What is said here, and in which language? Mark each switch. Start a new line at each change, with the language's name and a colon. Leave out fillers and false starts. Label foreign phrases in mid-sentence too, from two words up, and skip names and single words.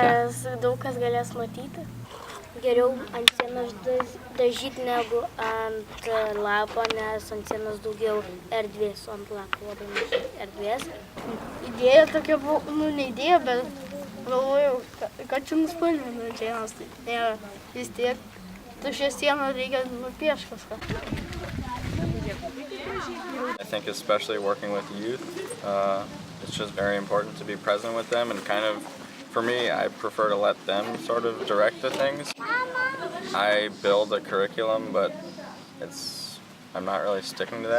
Lithuanian: Nes daug kas galės matyti. Geriau ant sienos dažyti negu ant lapo, nes ant sienos daugiau erdvės, o ant lapo labai mažai erdvės. Idėja tokia buvo, ne idėja, bet galvojau, kad čia nuspalvinu sienos. Tai vis tiek tuščią sieną reikia nupiešti kažką.
English: I think especially working with youth, it's just very important to be present with them and kind of, for me, I prefer to let them sort of direct the things. I build a curriculum, but I'm not really sticking to that.